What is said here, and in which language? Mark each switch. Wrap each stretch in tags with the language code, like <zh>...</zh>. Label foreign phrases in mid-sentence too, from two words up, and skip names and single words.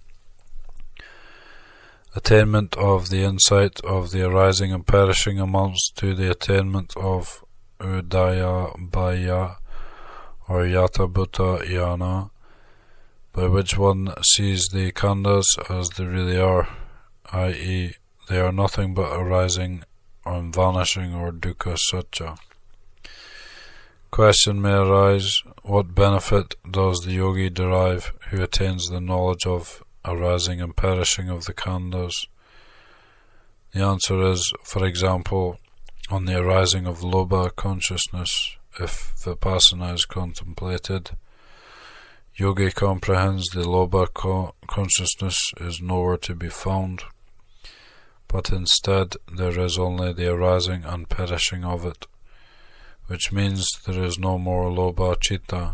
<en>Attainment of the insight of the arising and perishing amounts to the attainment of</en> <pi>Udaya Bhaya</pi> <en>or</en> <pi>Yata Bhuta Yana,</pi> <en>by which one sees the khandhas as they really are, i.e. they are nothing but arising and vanishing or</en> <pi>dukkha satya.</pi> <en>Question may arise, what benefit does the yogi derive who attains the knowledge of arising and perishing of the khandhas? The answer is, for example, on the arising of lobha consciousness, if vipassana is contemplated, yogi comprehends the lobha consciousness is nowhere to be found, but instead there is only the arising and perishing of it, which means there is no more</en> <pi>lobha citta.</pi>